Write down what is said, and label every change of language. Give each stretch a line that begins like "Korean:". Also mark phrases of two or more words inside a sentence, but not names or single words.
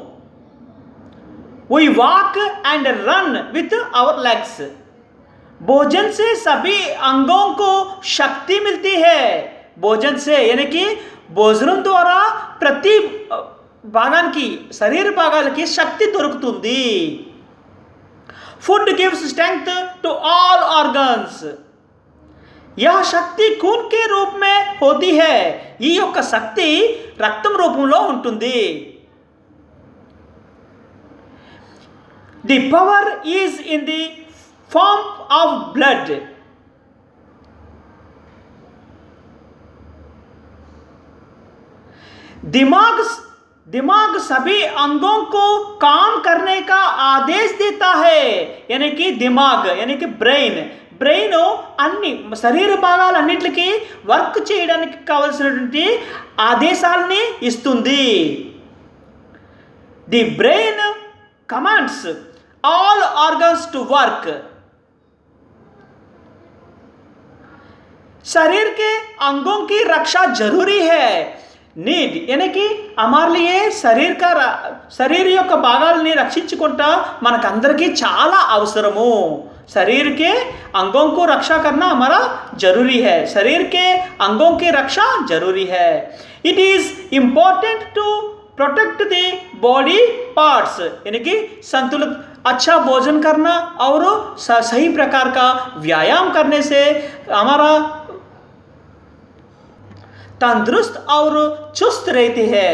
English: We walk and run with our legs.
Hindi: भोजन से सभी अंगों को शक्ति मिलती है. भोजन से यानी कि
Telugu: భోజనం ద్వారా ప్రతి భాగానికి శరీర భాగాలకి శక్తి దొరుకుతుంది.
English: Food gives strength to all organs.
Hindi: यह शक्ति खून के रूप में होती है.
Telugu: ఈ యొక్క శక్తి రక్తం రూపంలో ఉంటుంది.
English: The power is in the form of blood.
Hindi: दिमाग सभी अंगों को काम करने का आदेश देता है यानी कि दिमाग यानी कि ब्रेन
Telugu: అన్ని శరీర భాగాలన్నిటికీ వర్క్ చేయడానికి కావాల్సినటువంటి ఆదేశాలని ఇస్తుంది.
English: The brain commands all organs to work.
Hindi: शरीर के अंगों की रक्षा जरूरी है. नीड यानी कि हमारे लिए शरीर
Telugu: యొక్క భాగాలని రక్షించుకుంటా మనకందరికీ చాలా అవసరము.
Hindi: शरीर के अंगों को रक्षा करना हमारा जरूरी है. शरीर के अंगों की रक्षा जरूरी है.
English: It is important to protect the body parts,
Hindi: यानी कि संतुलित अच्छा भोजन करना और सही प्रकार का व्यायाम करने से हमारा तंदुरुस्त और चुस्त रहते हैं।